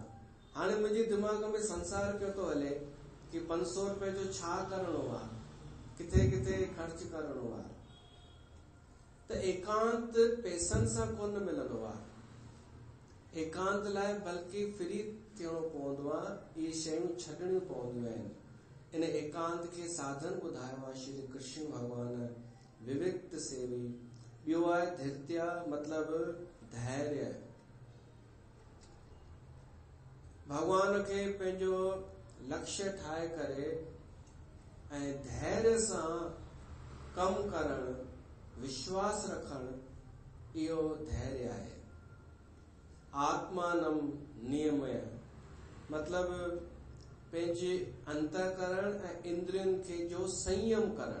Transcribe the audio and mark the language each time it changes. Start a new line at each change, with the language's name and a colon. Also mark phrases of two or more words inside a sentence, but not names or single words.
Sindhi: हाणे मुंहिंजे दिमाग़ में संसार पियो थो हले कि 500 रुपये जो छा करणो आहे, किथे किथे ख़र्च करणो आहे। त एकांत पैसनि सां कोन मिलंदो आहे। एकांत लाइ बल्कि फ्री थियणो पवंदो आहे, इहे शयूं छॾणियूं पवंदियूं आहिनि। इन एकांत खे साधन ॿुधायो आहे श्री कृष्ण भगवान विविक्त सेवी। ॿियो आहे धैर्य, मतलब धैर्य। भगवान खे पंहिंजो लक्ष्य ठाहे करे ऐं धैर्य सां कमु करणु, विश्वास रखणु, इहो धैर्य आहे।
Sanskrit: आत्मानम नियमय,
Sindhi: मतलब पंहिंजे अंतःकरण ऐं इंद्रियनि खे जो संयम करणु।